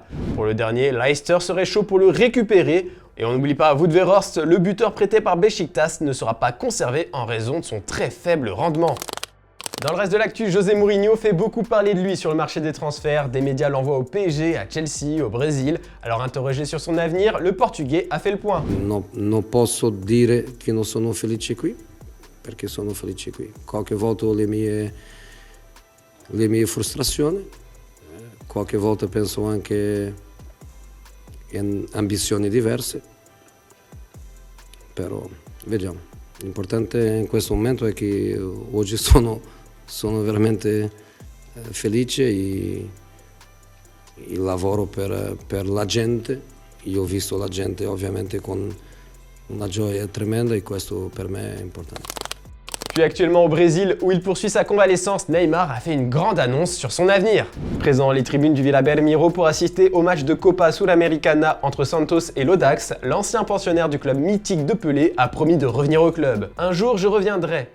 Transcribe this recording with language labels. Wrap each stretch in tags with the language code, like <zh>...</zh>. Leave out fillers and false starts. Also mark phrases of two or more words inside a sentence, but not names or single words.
<fr>Pour le dernier, Leicester serait chaud pour le récupérer. Et on n'oublie pas Wout Weghorst, le buteur prêté par Beşiktaş ne sera pas conservé en raison de son très faible rendement. Dans le reste de l'actu, José Mourinho fait beaucoup parler de lui sur le marché des transferts. Des médias l'envoient au PSG, à Chelsea, au Brésil. Alors interrogé sur son avenir, le Portugais a fait le point.</fr> <it>Non posso dire che non sono felice qui, perché sono felice qui. Qualche volta ho le mie frustrazioni, qualche volta penso anche in ambizioni diverse, però vediamo. L'importante in questo momento è che oggi sono veramente felice e lavoro per la gente. Io ho visto la gente ovviamente con una gioia tremenda e questo per me è importante.</it> <fr>Puis actuellement au Brésil, où il poursuit sa convalescence, Neymar a fait une grande annonce sur son avenir. Présent dans les tribunes du Vila Belmiro pour assister au match de Copa Sul-Americana entre Santos et l'Audax, l'ancien pensionnaire du club mythique de Pelé a promis de revenir au club. Un jour, je reviendrai.</fr>